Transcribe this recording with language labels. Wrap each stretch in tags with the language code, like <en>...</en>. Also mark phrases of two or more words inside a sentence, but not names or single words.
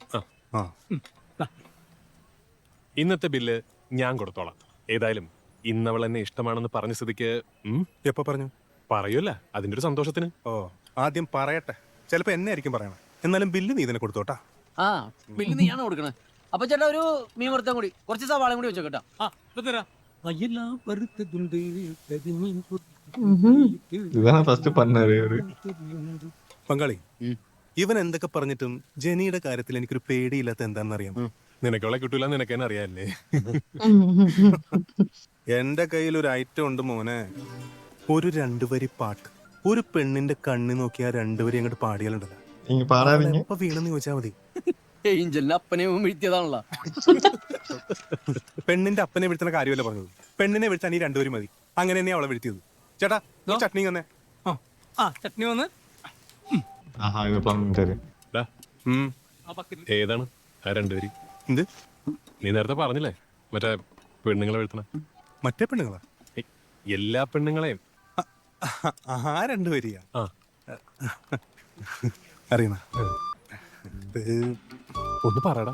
<ml>ഇന്നത്തെ ബില്ല് ഞാൻ കൊടുത്തോളാം. ഏതായാലും ഇന്നവൾ എന്നെ ഇഷ്ടമാണെന്ന് പറഞ്ഞ സ്ഥിതിക്ക്. എപ്പോ പറഞ്ഞു? പറയൂല, അതിന്റെ ഒരു സന്തോഷത്തിന്. ഓ, ആദ്യം പറയട്ടെ. ചിലപ്പോ എന്നെ ആയിരിക്കും പറയണം. എന്നാലും ബില്ല് നീ തന്നെ കൊടുത്തോട്ടാ. ആ ബില്ല് നീയാണ് കൊടുക്കണേ. അപ്പൊ ചേട്ടാ ഒരു മീൻ വറുത്തം കൂടി കുറച്ച് സവാളയും കൂടി വെച്ചോ കേട്ടാ.</ml> <ta>இதுதான் ஃபர்ஸ்ட் பண்ணாரு அவரு.</ta> <ml>പങ്കാളി, ഇവൻ എന്തൊക്കെ പറഞ്ഞിട്ടും ജനിയുടെ കാര്യത്തിൽ എനിക്കൊരു പേടിയില്ലാത്ത എന്താണെന്നറിയാം. നിനക്കുള്ള കിട്ടൂല, നിനക്ക് തന്നെ അറിയാല്ലേ. എന്റെ കയ്യിൽ ഒരു ഐറ്റം ഉണ്ട് മോനെ. ഒരു 2 വരി പാട്ട്. ഒരു പെണ്ണിന്റെ കണ്ണി നോക്കി ആ 2 വരി അങ്ങോട്ട് പാടിയാലുണ്ടല്ലോ.</ml> <ta>நீங்க பாடாதீங்க.</ta> <ml>അപ്പൊ വീണെന്ന് ചോദിച്ചാ മതി. ഏഞ്ചലിന്റെ അപ്പനെയും വീഴ്ത്തിയതാണല്ലോ. പെണ്ണിന്റെ അപ്പനെ വീഴ്ത്തുന്ന കാര്യമല്ല പറഞ്ഞത്. പെണ്ണിനെ വീഴ്ത്താൻ ഈ 2 വരി മതി. അങ്ങനെ തന്നെ അവളെ വീഴ്ത്തിയത്. ചേട്ടാ, ചട്നി തന്നെ. ചട്നി വന്ന്</ml> <ta>ஆஹா, இது பண்ணிட்டாரு.</ta> <ml>ഏതാണ് ആ 2 വരി? എന്ത് നീ നേരത്തെ പറഞ്ഞില്ലേ, മറ്റേ പെണ്ണുങ്ങളെ വീഴ്ത്തണ? മറ്റേ പെണ്ണുങ്ങളാ? എല്ലാ പെണ്ണുങ്ങളെയും. ആ 2 വരിയാ? അറിയണ ഒന്ന് പറയടാ.</ml>